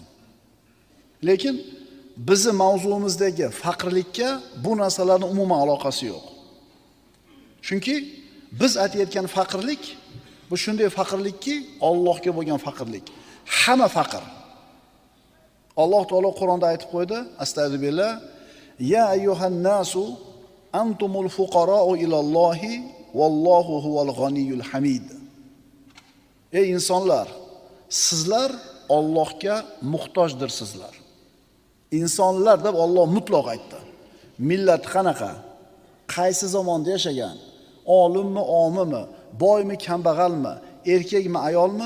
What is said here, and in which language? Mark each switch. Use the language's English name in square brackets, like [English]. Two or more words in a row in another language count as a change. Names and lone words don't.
[Uzbek] Lekin bizi mavzuimizdagi faqirlikka bu narsalarning umuman aloqasi yo'q. Chunki biz aytayotgan faqirlik bu shunday faqirlikki, Allohga bo'lgan faqirlik. Hamma faqir. Alloh taolo Qur'onda aytib qo'ydi: [Arabic] أستغفر الله يا أيها الناس أنتم الفقراء إلى الله والله هو الغني الحميد. [Uzbek] Ey insonlar, sizlar Allohga muhtojdirsizlar. İnsonlar deb Alloh mutlaq aytdi. Millat qanaqa? Qaysi zamonda yashagan? Olimmi, omimi, boymi, kambag'almi, erkakmi, ayolmi?